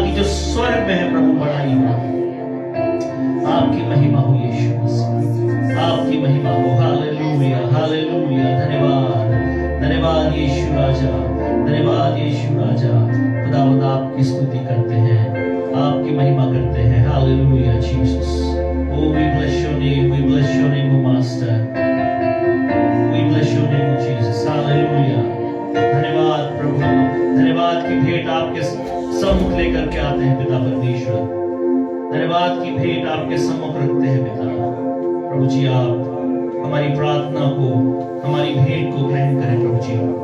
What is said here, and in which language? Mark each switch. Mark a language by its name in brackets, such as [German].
[Hindi] स्वर्ग में है प्रभु बड़ाई हो, आपकी महिमा हो यीशु मसीह, आपकी महिमा हो। हालेलुया हालेलुया, धन्यवाद धन्यवाद यीशु राजा, धन्यवाद यीशु राजा। खुदावंद आपकी स्तुति करते हैं, आपकी महिमा करते हैं। [English] Hallelujah Jesus, oh we bless your name, we bless your name O master, we bless your name O Jesus। [Hindi] Hallelujah, धन्यवाद प्रभु, धन्यवाद की भेंट आपके सम्मुख लेकर के आते हैं पिता परमेश्वर, धन्यवाद की भेंट आपके सम्मुख रखते हैं पिता। प्रभु जी आप हमारी प्रार्थना को, हमारी भेंट को ग्रहण करें प्रभु जी।